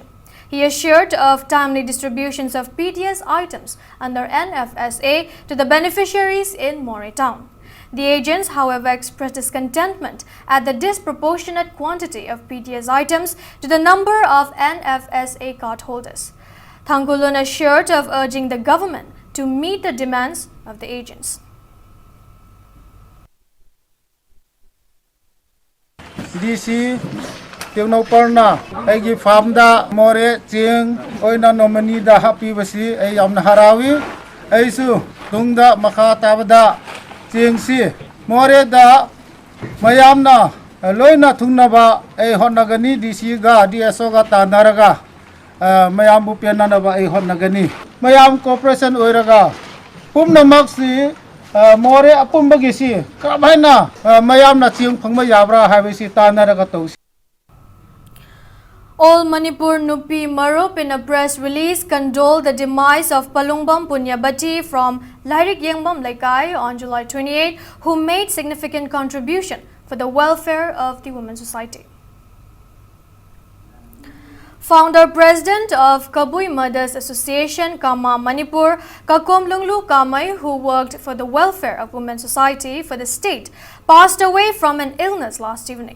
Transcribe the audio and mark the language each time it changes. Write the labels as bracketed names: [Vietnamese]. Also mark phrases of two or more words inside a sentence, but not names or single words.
[English] He assured of timely distributions of PTS items under NFSA to the beneficiaries in Moreh town. The agents, however, expressed discontentment at the disproportionate quantity of PTS items to the number of NFSA card holders. Thongkhulun assured of urging the government to meet the demands of the agents. [Manipuri] DC Tengnaupalna aigi farmda Moreh ching oina nominee da happy basi ai yamna harawi aisu tungda makha tabada ching si Moreh da mayamna loina thungnaba ai honnagani DC ga DSO ga tanaraga mayam bu penanaba ai honnagani mayam cooperation oiraga pumnamak si Moreh apumbagi si kamaina mayamna ching phangma yabra habisi tanaraga tausi. [English] All Manipur Nupi Marup, in a press release, condoled the demise of Palungbam Punyabati from Lairik Yengbam Laikai on July 28, who made significant contribution for the welfare of the Women's Society. Founder President of Kabui Mothers Association, Kama Manipur, Kakom Lunglu Kamai, who worked for the welfare of Women's Society for the state, passed away from an illness last evening.